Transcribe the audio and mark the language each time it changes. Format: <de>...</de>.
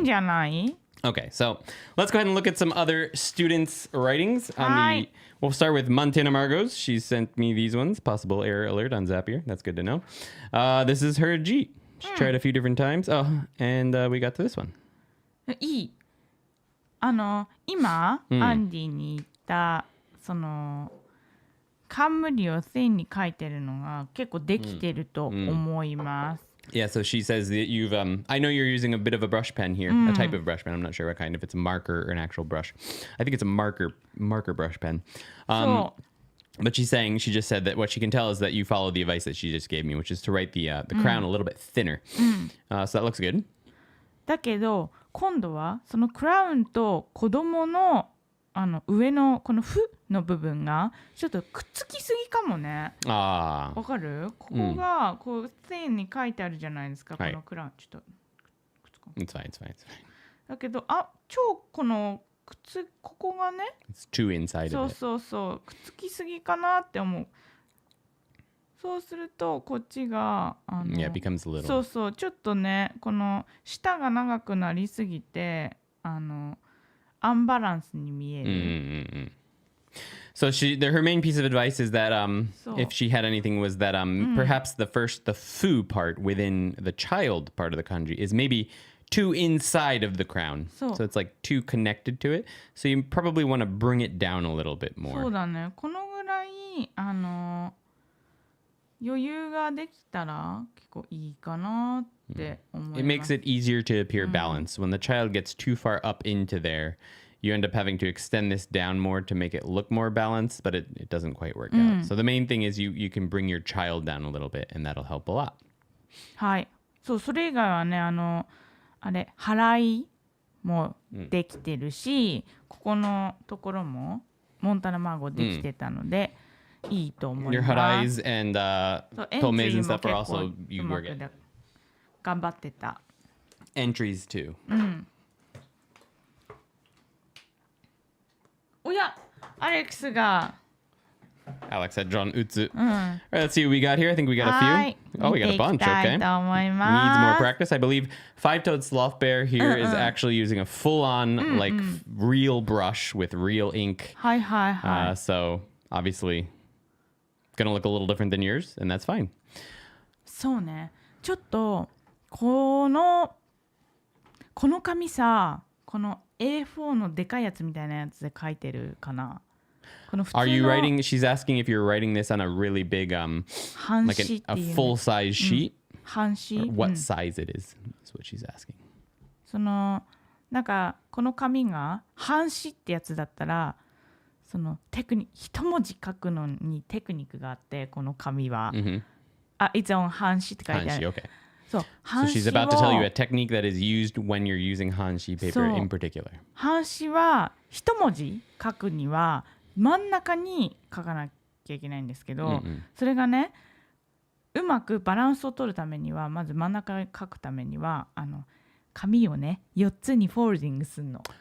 <ja>んじゃない？</ja> <en>Okay, so let's go ahead and look at some other students' writings. We'll start with Montana Margos. She sent me these ones. Possible error alert on Zapier. That's good to know. This is her G. She tried a few different times. Oh, and we got to this one.</en> <ja>いい。今、アンディに言ったその冠を線に書いてるのが結構できてると思います。</ja> <en>Yeah, so she says that you've, I know you're using a bit of a brush pen here, a type of brush pen. I'm not sure what kind, if it's a marker or an actual brush. I think it's a marker brush pen. But she's saying, she just said that what she can tell is that you follow the advice that she just gave me, which is to write the crown a little bit thinner. So that looks good.</en> <ja>だけど今度はそのクラウンと子供の上のこの「ふ」の部分がちょっとくっつきすぎかもね。わかる？ここがこう線に書いてあるじゃないですか、このクラウン。ちょっとくっつこう。</ja> <en>It's fine.</en> <ja>だけどこのここがね。</ja> <en>It's too inside of it.</en> <ja>そうくっつきすぎかなって思う。そうするとこっちが</ja> <en>Yeah, it becomes a little.</en> <ja>そうちょっとねこの舌が長くなりすぎてアンバランスに見える。</ja> <en>So her main piece of advice is that if she had anything was that perhaps the fu part within the child part of the kanji is maybe too inside of the crown. So it's like too connected to it. So you probably want to bring it down a little bit more.</en> <ja>そうだね。このぐらい余裕ができたら結構いいかなって思います。</ja> <en>It makes it easier to appear balanced. When the child gets too far up into there, you end up having to extend this down more to make it look more balanced, but it doesn't quite work out. So the main thing is you can bring your child down a little bit, and that'll help a lot.</en> <ja>はい。それ以外はね払いもできてるし、ここのところもモンタナマーゴできてたので。いいと思います。</ja> <en>Your harais and tomes and stuff are also you work it.</en> <ja>頑張ってた。</ja> <en>Entries too.</en> <ja>おや、アレックスが。</ja> <en>Alex had drawn utsu. All right, let's see what we got here. I think we got a few. Oh, we got a bunch. Okay. Needs more practice. I believe Five-Toed Sloth Bear here is actually using a full-on like real brush with real ink. So obviously. Gonna look a little different than yours, and that's fine.</en> <ja>そうね。ちょっとこの紙さ、この A4 のでかいやつみたいなやつで書いてるかな。この普通の</ja> <en>Are you writing? She's asking if you're writing this on a really big like a full size sheet.</en> <ja>半紙。</ja> <en>What size it is what she's asking.</en> <ja>そのなんかこの紙が半紙ってやつだったら。その一文字書くのにテクニックがあってこの紙は、</ja> <en>It's on</en> <ja>半紙って書いてある。</ja> <en>Okay. So she's about to tell you a technique that is used when you're using 半紙 paper in particular.</en> <ja>半紙は一文字書くには真ん中に書かなきゃいけないんですけど、それがねうまくバランスを取るためにはまず真ん中に書くためには紙をね4つにフォールディングするの。</ja>